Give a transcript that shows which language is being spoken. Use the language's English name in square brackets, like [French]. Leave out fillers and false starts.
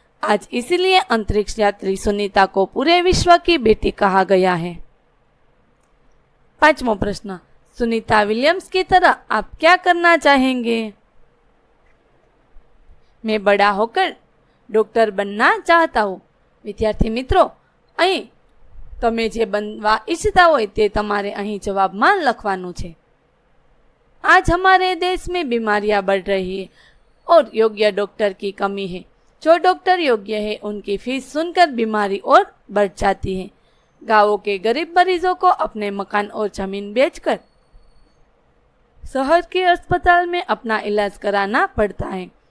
[Hindi] आज इसीलिए अंतरिक्ष यात्री सुनीता को पूरे विश्व की बेटी कहा गया है। 5वां प्रश्न, सुनीता विलियम्स की तरह आप क्या करना चाहेंगे? मैं बड़ा होकर डॉक्टर बनना चाहता हूँ। विद्यार्थी मित्रों, [Gujarati] અહીં તમે જે બનવા ઈચ્છતા હોય તે તમારે અહીં જવાબમાં લખવાનું છે। [Hindi] आज हमारे देश में बीमारियां बढ़ रही है और योग्य डॉक्टर की कमी है। जो डॉक्टर योग्य है उनकी फीस सुनकर बीमारी और बढ़ जाती है। गांवों के गरीब मरीजों को अपने मकान और जमीन बेचकर शहर के अस्पताल में अपना इलाज कराना पड़ता है।